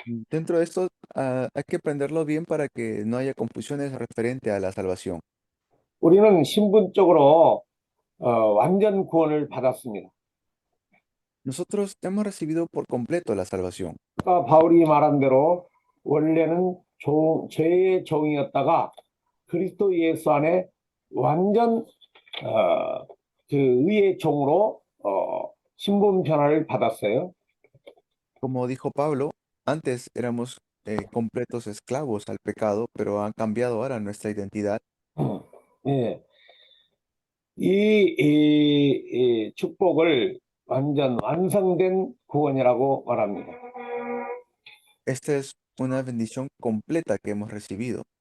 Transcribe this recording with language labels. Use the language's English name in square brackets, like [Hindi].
[Spanish] Dentro de esto, hay que aprenderlo bien para que no haya confusiones referente a la salvación. [Korean] 우리는 신분적으로 완전 구원을 받았습니다. [Spanish] Nosotros hemos recibido por completo la salvación. [Korean] 아까 바울이 말한 대로 원래는 죄의 종이었다가 그리스도 예수 안에 완전 그 의의 종으로 신분 변화를 받았어요. [Spanish] Como dijo Pablo, antes éramos completos esclavos al pecado, pero han cambiado ahora nuestra identidad. [Korean] 예. 이 축복을 완전 완성된 구원이라고 말합니다. [Spanish] Esta es una bendición completa que hemos recibido.